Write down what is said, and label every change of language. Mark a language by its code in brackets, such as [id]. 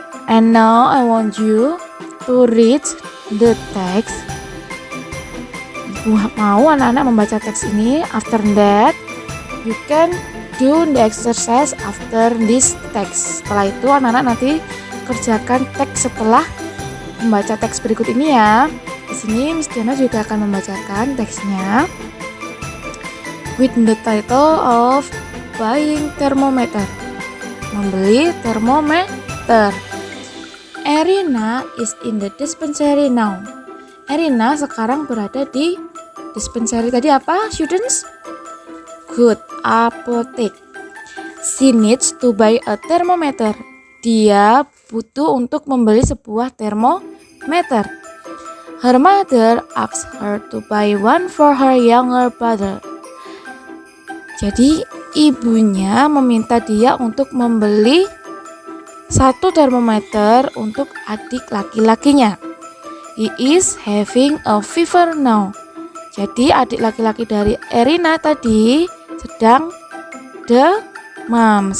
[en] And now I want you to read the text. [id] Mau anak-anak membaca teks ini. [en] After that, you can do the exercise after this text. [id] Setelah itu anak-anak nanti kerjakan teks setelah membaca teks berikut ini ya. Di sini Miss Diana juga akan membacakan teksnya with the title of buying thermometer. Membeli termometer. [en] Erina is in the dispensary now. Erina sekarang berada di dispensary. [id] Tadi apa, students? Good, apotek. [en] She needs to buy a thermometer. Dia butuh untuk membeli sebuah termometer. Her mother asked her to buy one for her younger brother. [id] Jadi ibunya meminta dia untuk membeli satu termometer untuk adik laki-lakinya. He is having a fever now. Jadi adik laki-laki dari Erina tadi sedang demam.